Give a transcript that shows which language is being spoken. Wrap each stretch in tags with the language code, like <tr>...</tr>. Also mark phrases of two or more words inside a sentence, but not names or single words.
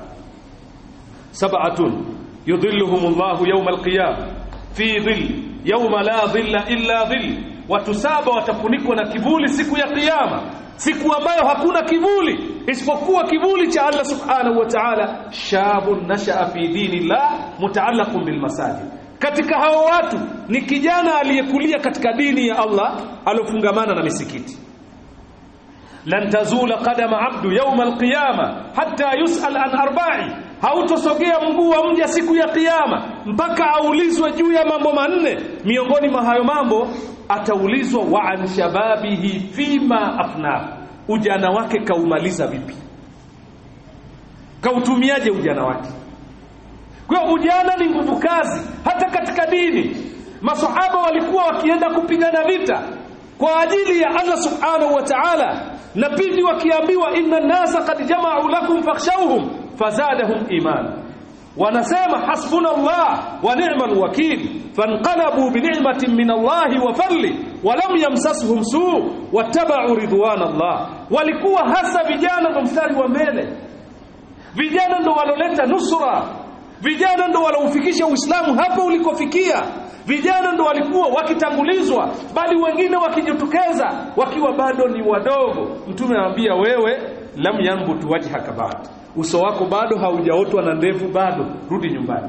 <ar>سبعة يظلهم الله يوم القيامة في ظل يوم لا ظل إلا ظل,</ar> <sw>watu saba watafunikwa na kivuli siku ya kiyama, siku ambayo hakuna kivuli isipokuwa kivuli cha Allah</sw> <ar>سبحانه وتعالى. شاب نشأ في دين الله متعلق بالمساجد,</ar> <sw>katika hao watu ni kijana aliyekulia katika dini ya Allah alofungamana na misikiti.</sw> <ar>لن تزول قدما عبد يوم القيامة حتى يسأل عن أربع,</ar> <sw>hautosogea mguu wa mja siku ya kiyama mpaka aulizwe juu ya mambo manne. Miongoni mwa hayo mambo ataulizwa</sw> <ar>وعن شبابه فيما أفنى,</ar> <sw>ujana wake kaumaliza vipi, kautumiaje ujana wake. Kwa ujana ni nguvu kazi. Hata katika dini masahaba walikuwa wakienda kupigana vita kwa ajili ya</sw> <ar>Allah سبحانه وتعالى,</ar> <sw>na pindi wakiambiwa</sw> <ar>إن الناس قد جمعوا لكم فاخشوهم فزادهم إيمانا, wanasema حسبنا الله ونعم الوكيل, فانقلبوا بنعمة من الله وفضل ولم يمسسهم سوء واتبعوا رضوان الله.</ar> <sw>Walikuwa hasa vijana ndo mstari wa mbele, vijana ndo waloleta nusra, vijana ndo waloufikisha Uislamu hapo ulikofikia, vijana ndo walikuwa wakitangulizwa, bali wengine wakijitokeza wakiwa bado ni wadogo. Mtume anamwambia, wewe</sw> <ar>لم ينبت وجهك بعد,</ar> <sw>uso wako bado haujaotwa na ndevu, bado rudi nyumbani.</sw>